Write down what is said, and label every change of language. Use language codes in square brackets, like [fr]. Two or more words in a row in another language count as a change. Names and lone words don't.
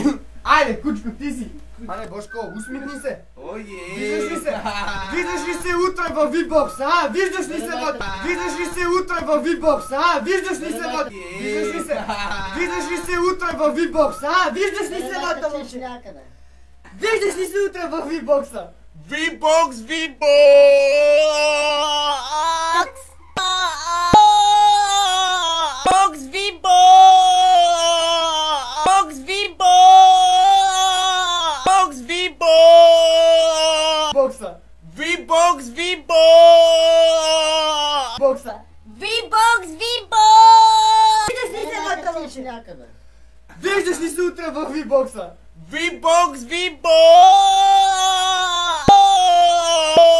[bg] Айде, кучко, ти си! Аре, Бошко, усмихни се! Виждаш ли се? Виждаш ли се утре във V-Box, а? Виждаш ли се вътре? Виждаш ли се утре във V-Box, а? Виждаш ли се вътре? Виждаш ли се? Виждаш ли се утре във V-Box, а? Виждаш ли се вътре? Виждаш ли се утре във V-Box-а? V-Box, V-Box! Box, V-Box! Box, V-Box! Бокса! V-Box, V-Box! Бокса! V-Box, V-Box! Виждаш ли се вътре, момче? Виждаш ли се утре във V-Box-а? V-Box, V-Box!